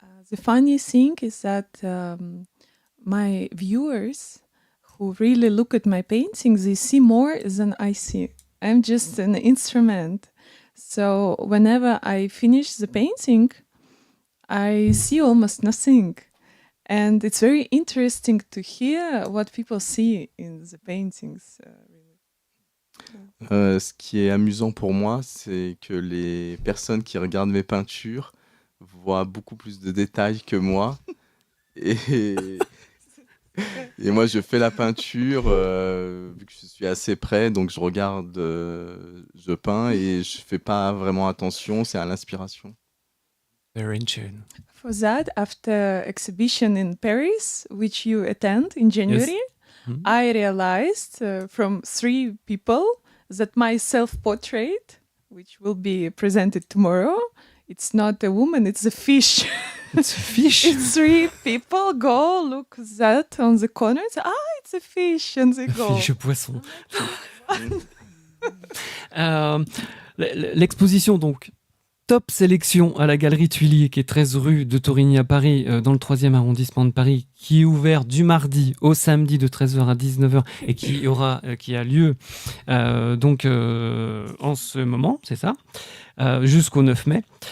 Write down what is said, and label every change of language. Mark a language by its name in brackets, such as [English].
[English] The funny thing is that my viewers who really look at my paintings, they see more than I see. I'm just an instrument. So whenever I finish the painting, I see almost nothing. And it's very interesting to hear what people see in the paintings. [French] Ce qui est amusant pour moi, c'est que les personnes qui regardent mes peintures voient beaucoup plus de détails que moi. Et moi, je fais la peinture, vu que je suis assez près, donc je regarde, je peins et je fais pas vraiment attention, c'est à l'inspiration. [English] Very in tune. For that, after exhibition in Paris, which you attend in January, Yes. Mm-hmm. I realized from 3 people that my self-portrait, which will be presented tomorrow, it's not a woman, it's a fish. It's a fish. It's 3 people go look that on the corner. Say, it's a fish, and they go. [French] Fiche poisson. L'exposition, donc, top sélection à la Galerie Tuilier, qui est 13 rue de Torigny à Paris, dans le 3e arrondissement de Paris, qui est ouvert du mardi au samedi de 13h à 19h et qui a lieu en ce moment, c'est ça, jusqu'au 9 mai.